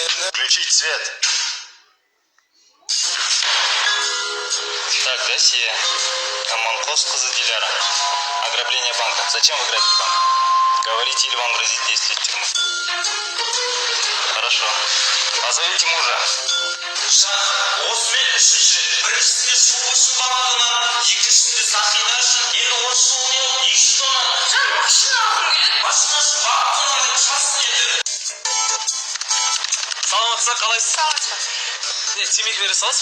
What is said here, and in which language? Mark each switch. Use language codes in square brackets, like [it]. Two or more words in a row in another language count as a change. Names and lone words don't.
[ru] Включить свет. Так, Россия. Аманкос кызы Диляра. Ограбление банка. Зачем вы грабите банк? Говорите, или вам грозит 10 лет тюрьмы. Хорошо. Позовите мужа. [kk] Саламатсыздар, қалайсыз? Саламатсыз. Не, темекі бере саласыз ба?